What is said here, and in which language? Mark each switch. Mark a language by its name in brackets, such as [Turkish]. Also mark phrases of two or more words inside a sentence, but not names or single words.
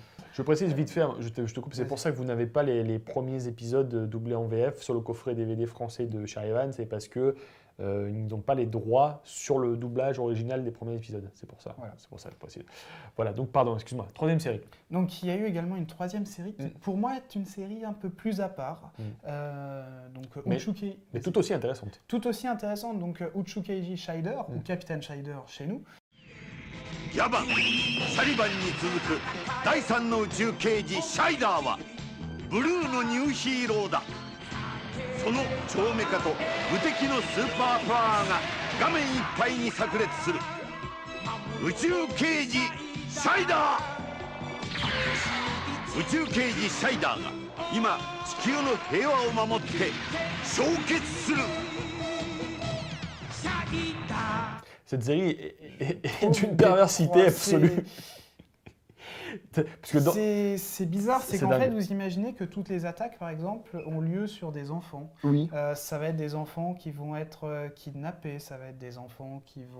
[French] Je précise vite fait, je te coupe, c'est pour ça que vous n'avez pas les premiers épisodes doublés en VF sur le coffret DVD français de Sharivan, c'est parce que ils n'ont pas les droits sur le doublage original des premiers épisodes. C'est pour ça. Voilà. C'est pour ça que je précise. Voilà, donc pardon, excuse-moi. Troisième série. Donc il y a eu également une troisième série qui, pour moi, est une série un peu plus à part. Donc Mais- Uchukeiji, Mais tout aussi intéressante. tout aussi intéressante. Donc Uchukeiji Shider, ou Capitaine Shider chez nous. [Japanese] ヤバンサリバンに続く第3の宇宙刑事シャイダーはブルーのニューヒーローだその超メカと無敵のスーパーパワーが画面いっぱいに炸裂する宇宙刑事シャイダー宇宙刑事シャイダーが今地球の平和を守って消結する [French] Cette série est d'une perversité absolue. Parce que dans- C'est bizarre, c'est C'est qu'en dingue. fait, vous imaginez que toutes les attaques, par exemple, ont lieu sur des enfants. Oui. Ça va être des enfants qui vont être kidnappés, ça va être des enfants qui vont